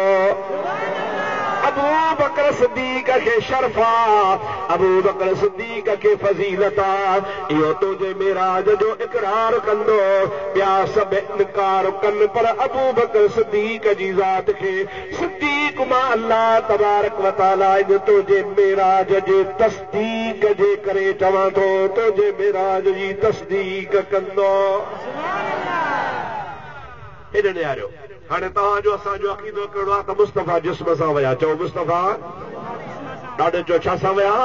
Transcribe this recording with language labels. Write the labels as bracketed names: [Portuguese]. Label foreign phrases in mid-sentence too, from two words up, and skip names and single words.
[Sindhi] अबू बकर सिद्दीक़ खे शर्फा, अबू बकर सिद्दीक़ खे फज़ीलत आहे। इहो तुंहिंजे मेराज जो इक़रार कंदो, ॿिया सभु इनकार कनि पर अबू बकर सिद्दीक़ जी ज़ात खे सिद्दीक़ मां [Arabic] الله تبارك وتعالى [Sindhi] तुंहिंजे मेराज जे तस्दीक़ जे करे चवां थो तुंहिंजे मेराज जी तस्दीक़ कंदो। हेॾे निहारियो। हाणे तव्हांजो असांजो अक़ीदो कहिड़ो आहे त मुस्तफ़ा जिस्म सां विया। चओ मुस्तफ़ा ॾाढो चओ छा सां विया?